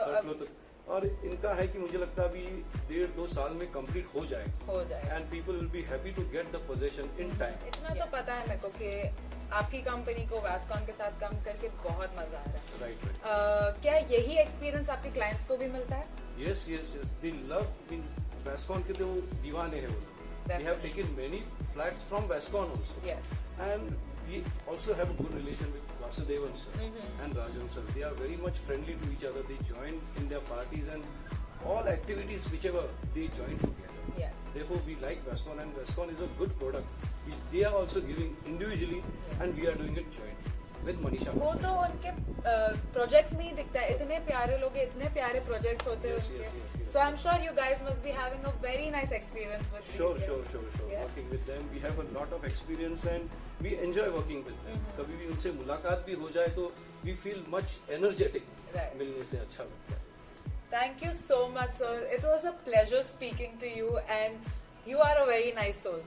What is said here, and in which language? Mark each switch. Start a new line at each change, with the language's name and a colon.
Hindi: 3rd floor तक और इनका है कि मुझे लगता है अभी 1.5-2 साल में कंप्लीट हो जाएगा
English: And people will be happy to get the position in time.
Hindi: इतना तो पता है मेरे को कि आपकी कंपनी को वास्कॉन के साथ काम करके बहुत मजा आ रहा है.
English: Right.
Hindi: क्या यही एक्सपीरियंस आपके क्लाइंट्स को भी मिलता है?
English: yes they love means
Hindi: वास्कॉन के तो दीवाने हैं वो.
English: They have taken many flats from Vascon also. Yes. And we also have a good relation with Vasudevan sir and Rajan sir. They are very much friendly to each other. They join in their parties and all activities whichever they join together. Yes. Therefore, we like Vascon and Vascon is a good product which they are also giving individually and we are doing it jointly with Manisha.
Hindi: वो तो उनके projects में ही दिखता है. इतने प्यारे लोग इतने प्यारे प्रोजेक्ट्स होते हैं उनके.
English: So I'm sure you guys must be having a very nice experience with Sure. Yeah. Working with them, we have a lot of experience and we enjoy working with them.
Hindi: कभी भी उनसे मुलाकात भी हो जाए तो
English: we feel much energetic. Right.
Hindi: मिलने से अच्छा लगता है.
English: Thank you so much, sir. It was a pleasure speaking to you, and you are a very nice soul.